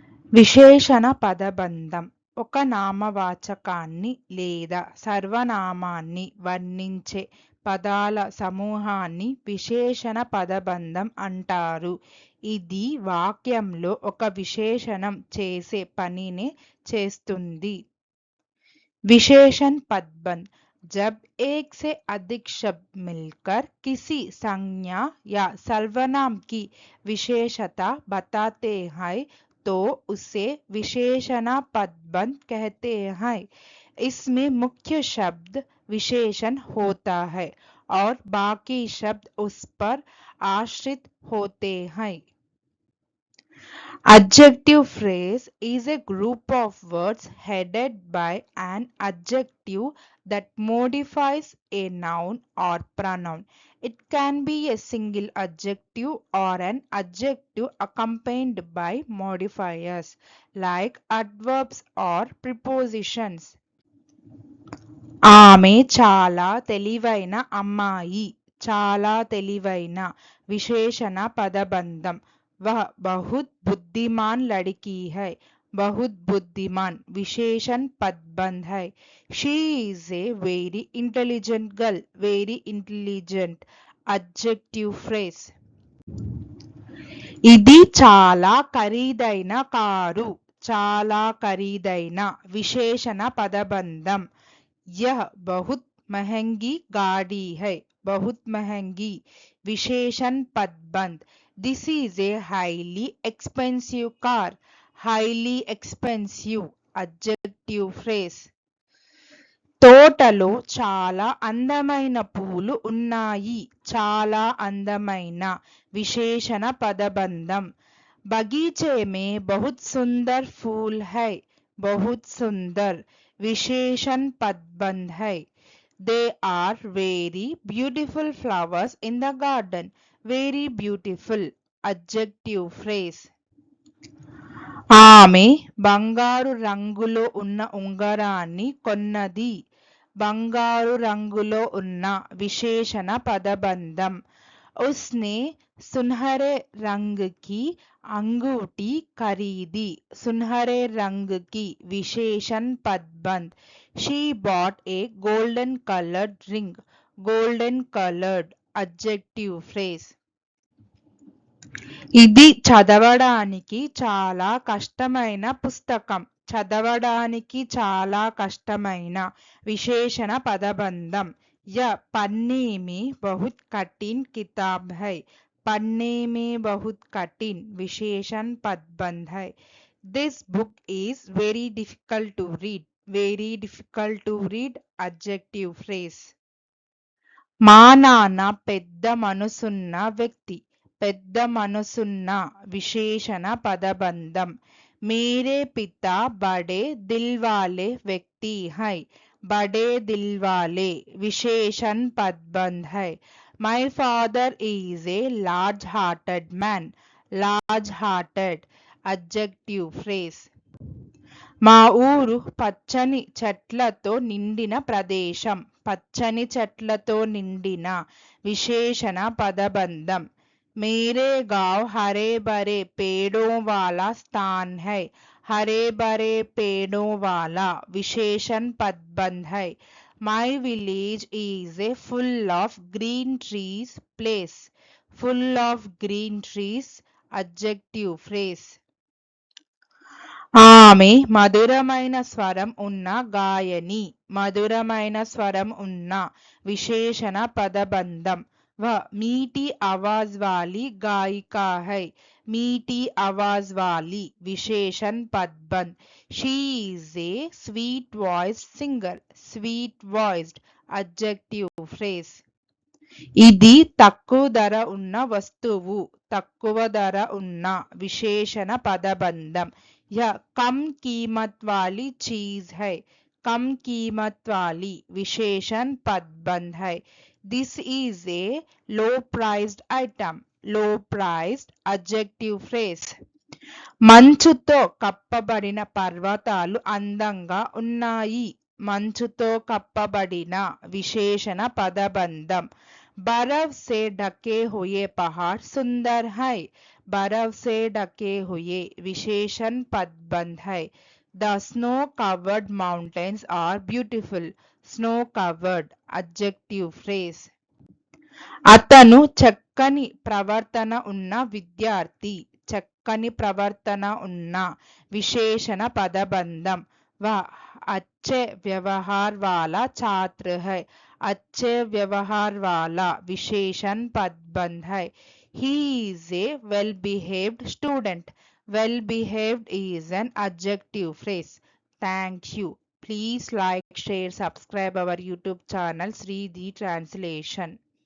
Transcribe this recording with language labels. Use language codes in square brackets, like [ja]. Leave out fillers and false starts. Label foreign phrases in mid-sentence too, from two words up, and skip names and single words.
[te] విశేషణ పదబంధం ఒక నామవాచకాన్ని లేదా సర్వనామాన్ని వర్ణించే పదాల సమూహాన్ని విశేషణ పదబంధం అంటారు. ఇది వాక్యంలో ఒక విశేషణం చేసే పనినే చేస్తుంది. [hi] विशेषण पदबंध जब एक से अधिक शब्द मिलकर किसी संज्ञा या सर्वनाम की विशेषता बताते हैं तो उसे विशेषण पदबंध कहते हैं। इसमें मुख्य शब्द विशेषण होता है और बाकी शब्द उस पर आश्रित होते हैं। [en] Adjective phrase is a group of words headed by an adjective that modifies a noun or pronoun. It can be a single adjective or an adjective accompanied by modifiers like adverbs or prepositions. [te] ఆమె చాలా తెలివైన అమ్మాయి. చాలా తెలివైన విశేషణ పదబంధం. [hi] वह बहुत बुद्धिमान लड़की है. बहुत बुद्धिमान विशेषण पदबंध है. [en] She is a very intelligent girl. Very intelligent adjective phrase. [te] ఇది చాలా ఖరీదైన కారు. చాలా ఖరీదైన విశేషణ పదబంధం. [hi] यह बहुत महंगी गाड़ी है. बहुत महंगी विशेषण पदबंध. [en] This is a highly expensive car. Highly expensive adjective phrase. [te] తోటలో చాలా అందమైన పూలు ఉన్నాయి. చాలా అందమైన విశేషణ పదబంధం. [hi] बगीचे में बहुत सुंदर फूल है. बहुत सुंदर विशेषण पदबंध है. [en] They are very beautiful flowers in the garden. Very beautiful adjective phrase. [te] ఆమె బంగారు రంగులో ఉన్న ఉంగరాన్ని కొన్నది. బంగారు రంగులో ఉన్న విశేషణ పదబంధం. [hi] उसने सुनहरे रंग की अंगूठी खरीदी. सुनहरे रंग की विशेषण पदबंध. [en] She bought a golden colored ring. Golden colored adjective phrase. [te] ఇది చదవడానికి చాలా కష్టమైన పుస్తకం. చదవడానికి చాలా కష్టమైన విశేషణ పదబంధం. [hi] यह पढ़ने में बहुत कठिन किताब है. पढ़ने में बहुत कठिन विशेषण पदबंध है. [en] This book is very difficult to read. Very difficult to read adjective phrase. [te] మా నాన్న పెద్ద మనసున్న వ్యక్తి. పెద్ద మనసున్న విశేషణ పదబంధం. [hi] मेरे पिता बड़े दिल वाले व्यक्ति हैं. बड़े दिल वाले विशेषण पदबंध है. [en] My father is a large hearted man. Large hearted adjective phrase. [te] మా ఊరు పచ్చని చెట్లతో నిండిన ప్రదేశం. పచ్చని చెట్లతో నిండిన విశేషణ పదబంధం. [hi] मेरे गांव हरे भरे पेड़ों वाला स्थान है. हरे भरे पेड़ों वाला विशेषण पदबंध है. [en] My village is a full of green trees place. Full of green trees adjective phrase. [te] ఆమె మధురమైన స్వరం ఉన్న గాయని. మధురమైన స్వరం ఉన్న విశేషణ పదబంధం. [hi] वह मीठी आवाज वाली गायिका है. मीठी आवाज वाली विशेषण पदबंध. [en] She is a sweet voiced singer. Sweet voiced adjective phrase. [te] ఇది తక్కువ ధర ఉన్న వస్తువు. తక్కువ ధర ఉన్న విశేషణ పదబంధం. [hi] यह कम कीमत वाली चीज है. कम कीमत वाली विशेषण पदबंध है. [en] This is a low priced item. Low priced adjective phrase. [te] మంచుతో కప్పబడిన పర్వతాలు అందంగా ఉన్నాయి. మంచుతో కప్పబడిన విశేషణ పదబంధం. [hi] बर्फ से ढके हुए पहाड़ सुंदर है. बर्फ से ढके हुए विशेषण पदबंध है. [en] The snow-covered mountains are beautiful. Snow-covered adjective phrase. [te] అతను చక్కని ప్రవర్తన ఉన్న విద్యార్థి. చక్కని ప్రవర్తన ఉన్న విశేషణ పదబంధం. [hi] वह अच्छे व्यवहार वाला छात्र है. अच्छे व्यवहार वाला विशेषण पदबंध है. [en] He is a well-behaved student. Well-behaved is an adjective phrase. Thank you. Please like, share, subscribe our YouTube channel Sri the Translation.